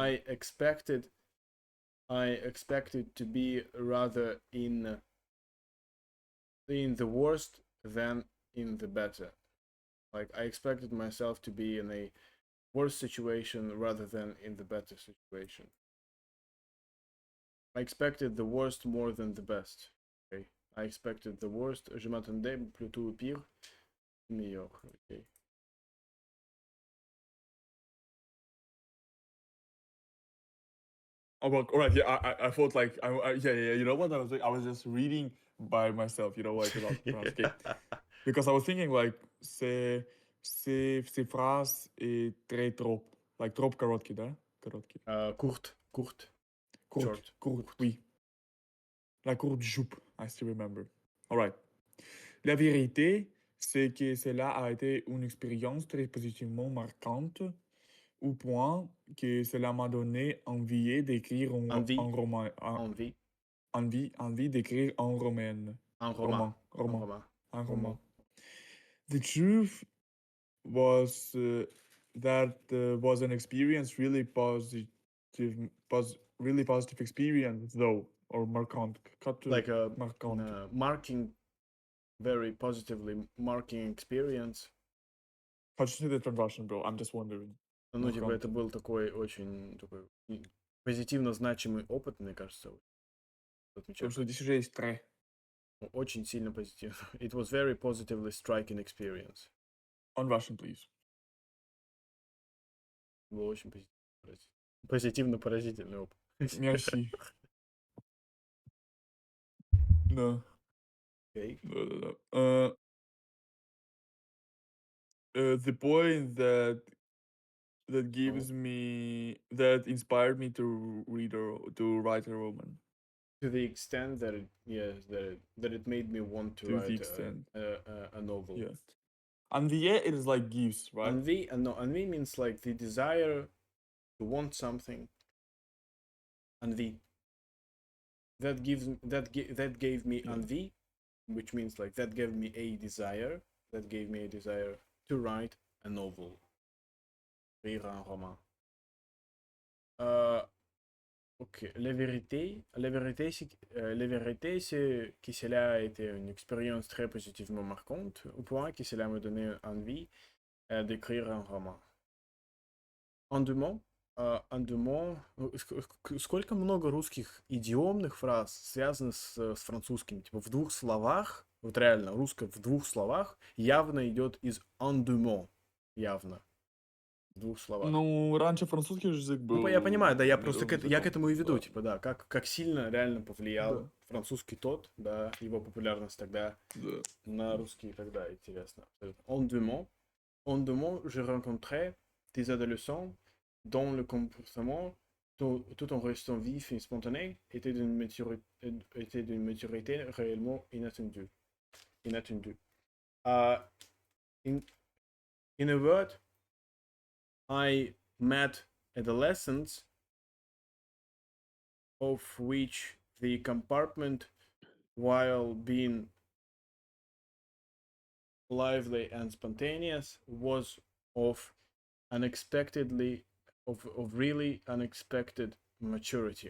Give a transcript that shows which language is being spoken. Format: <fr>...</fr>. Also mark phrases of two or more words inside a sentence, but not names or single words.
<en>I expected to be rather in the worst than in the better. Like, I expected myself to be in a worse situation rather than in the better situation. I expected the worst more than the best. Okay. I expected the worst.</en> <fr>Je m'attendais plutôt au pire. Meilleur.</fr> <en>Okay. Oh, well, all right. Yeah, I thought like, yeah. You know what I was doing? I was just reading by myself. You know, like without okay. Because I was thinking like,</en> <fr>ces phrases est très trop, like trop</fr> <ru>короткий, да? Короткий.</ru> <fr>Courte. Courte, oui. La courte jupe.</fr> <en>I still remember. All right.</en> <fr>La vérité, c'est que cela a été une expérience très positivement marquante, au point que cela m'a donné envie d'écrire un Envie. roman. Envie. Envie d'écrire un roman. Un roman. Roman. Un roman. Un roman.</fr> <en>The truth was that was an experience really really positive experience though, or marquant. Like a</en> <fr>marquant.</fr> <en>marking, very positively marking experience. How do you say that in Russian, bro? I'm just wondering.</en> <ru>Ну, типа, это был такой очень такой позитивно значимый опыт, мне кажется. Потому что здесь уже есть тре. Очень сильно позитивно.</ru> <en>It was very positively striking experience. On Russian, please.</en> <ru>Было очень позитивно поразительный опыт. Merci. Да.</ru> <en>Okay.</en> <ru>Да.</ru> <en>The point that gives me, that inspired me to write a roman. To the extent that it made me want to write a novel. Yeah. Envie, it is like gives, right? Envie means like the desire to want something. Envie. That gave me envie, which means like that gave me a desire. That gave me a desire to write a novel.</en> <fr>Écrire un roman. Ok, la vérité, c'est que cela a été une expérience très positivement marquante, au point que cela me donnait envie d'écrire un roman. En deux mots,</fr> <ru>сколько много русских идиомных фраз связано с французским, типа в двух словах, вот реально русское в двух словах явно идет из</ru> <fr>en deux mots,</fr> <ru>явно. В двух словах. Ну, раньше французский язык был... Ну, я понимаю, да, я просто я к этому и веду, да. Типа, да, как сильно реально повлиял французский тот, да, его популярность тогда на rусский тогда, интересно.</ru> <fr>En deux mots, je rencontrais des adolescents dont le comportement, tout en restant vif et spontané, était d'une maturité réellement inattendue.</fr> <en>In a word, I met adolescents of which the compartment, while being lively and spontaneous, was of really unexpected maturity.</en>